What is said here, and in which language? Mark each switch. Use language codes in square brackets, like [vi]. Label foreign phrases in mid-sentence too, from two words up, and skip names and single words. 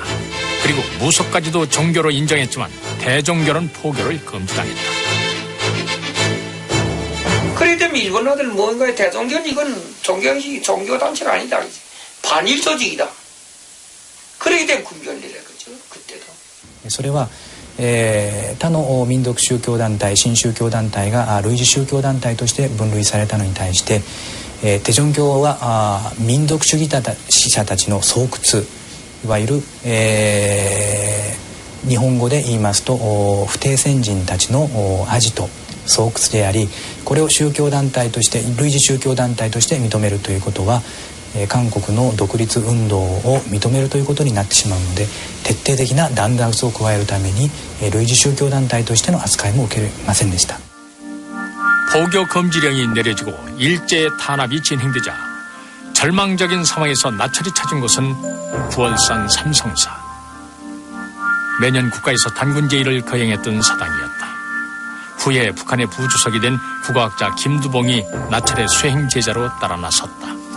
[ko] 그리고 무속까지도 종교로 인정했지만 대종교는 포교를 금지당했다. 그래 되면 일본어들 뭔가에 대종교는 이건 종교단체가 아니다. 반일 조직이다. 그러게 되면 군견을 내렸죠. 그때도. [ja] それは他の民族宗教団体、新宗教団体が類似宗教団体として分類されたのに対して、テジョン教は民族主義者たちの巣窟、いわゆる、日本語で言いますと不定先人たちのアジト、巣窟であり、これを宗教団体として類似宗教団体として認めるということは韓国の独立運動を認めるということになってしまうので、徹底的な弾圧を加えるために類似宗教団体としての扱いも受けませんでした。 [ko] 포교 금지령이 내려지고 일제의 탄압이 진행되자 절망적인 상황에서 나철이 찾은 곳은 부월산 삼성사. 매년 국가에서 단군제의를 거행했던 사당이었다. 후에 북한의 부주석이 된 국어학자 김두봉이 나철의 수행 제자로 따라 나섰다.